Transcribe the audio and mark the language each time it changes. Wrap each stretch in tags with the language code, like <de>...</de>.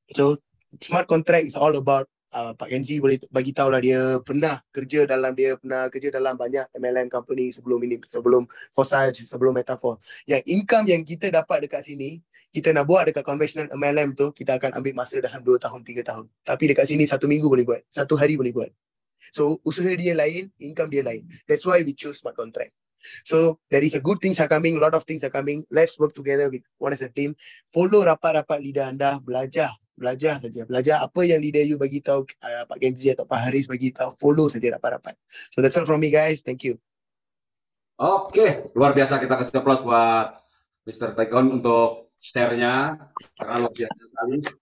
<en>So smart contract is all about</en> <ms>Pak Kenzi boleh bagi tahu lah, dia pernah kerja dalam banyak MLM company sebelum ini, sebelum Forsage, sebelum MetaForce. Yang income yang kita dapat dekat sini, kita nak buat dekat conventional MLM tu, kita akan ambil masa dalam 2 tahun, 3 tahun. Tapi dekat sini 1 minggu boleh buat, 1 hari boleh buat. So usaha dia lain, income dia lain.</ms> <en>That's why we choose smart contract. So there is a good things are coming, lot of things are coming. Let's work together with one as a team.</en> <ms>Follow rapat-rapat leader anda, belajar saja. Belajar apa yang leader you bagi tahu, Pak Kenzi atau Pak Haris bagi tahu, follow saja rapat-rapat.</ms> <en>So that's all from me guys. Thank you.</en> <id>Oke, luar biasa, kita kasih aplaus buat Mr. Taikon untuk share-nya, karena luar biasa sekali.</id>